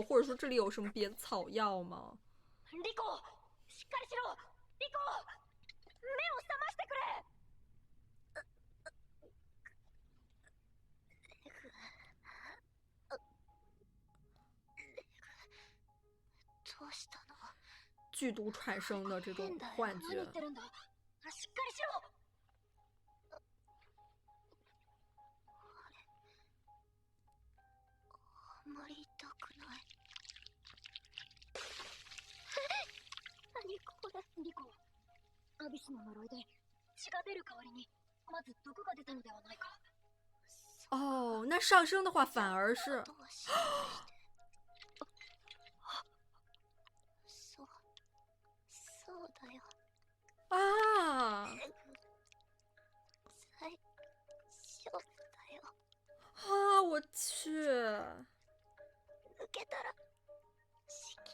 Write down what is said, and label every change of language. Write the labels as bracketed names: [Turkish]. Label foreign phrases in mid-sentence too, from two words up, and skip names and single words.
[Chinese] 或者说这里有什么别的草药吗？ [Japanese] リコ、しっかりしろ。リコ、目を覚ましてくれ。どうしたの？ [Chinese] 剧毒产生的这种幻 [Japanese] 何 [Chinese] 觉 [Japanese] 言ってるんだ。しっかりしろ。あまり痛くない。何これ。リコ、アビスの呪いで血が出る代わりにまず毒が出たのではないか。 [Chinese] 哦，那上升的话反而是 [Japanese] どうしてだよ。啊最初だよ。 [Chinese] 啊！我去， [Japanese] 受けたら死刑。